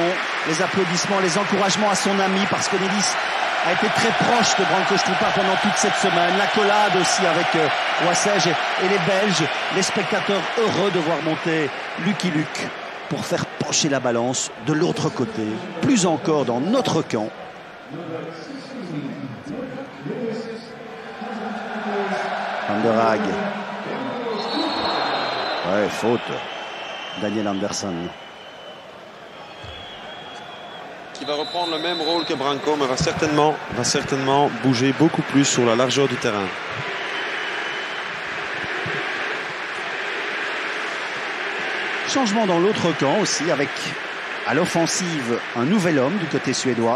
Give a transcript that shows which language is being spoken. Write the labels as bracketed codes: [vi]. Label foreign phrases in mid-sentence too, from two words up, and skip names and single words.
[fr] Les applaudissements, les encouragements à son ami parce que Nilis a été très proche de Branko Stroupar pendant toute cette semaine. L'accolade aussi avec Wassège et les Belges. Les spectateurs heureux de voir monter Lucky Luke pour faire pencher la balance de l'autre côté. Plus encore dans notre camp. Van der Raak. Ouais, faute. Daniel Anderson. Qui va reprendre le même rôle que Branko, mais va certainement bouger beaucoup plus sur la largeur du terrain. Changement dans l'autre camp aussi, avec à l'offensive un nouvel homme du côté suédois.